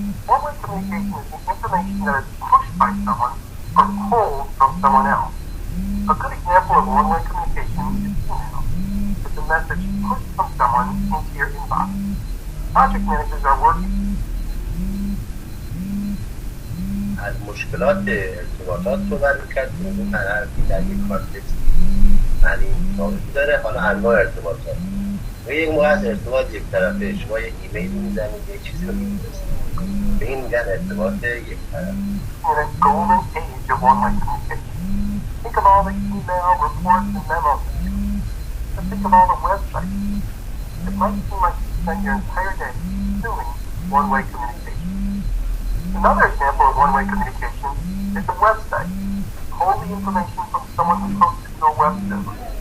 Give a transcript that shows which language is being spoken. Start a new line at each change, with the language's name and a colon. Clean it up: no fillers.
English: One-way communication is the information that is pushed by someone or pulled from someone else. A good example of one-way communication is email. It's a message pushed from someone into your inbox. Project managers are working.
Persian: از مشکلات ارتباطات صحبت می‌کرد که اون هر حرفی در یک کانتکست معنی ثابتی داره. حالا انواع ارتباطات و یک موقع از ارتباط یک طرفه، شما یک ایمیل میزنید یک چیزی رو می‌نویسید، به این میگن ارتباط یک طرفه.
English: In a golden age of one-way communication. Think of all the email, reports, and memos. And think of all the websites. It might seem like you spend your entire day consuming one-way communication. Another example of one-way communication is a website. Pull the information from someone who posted to a web server.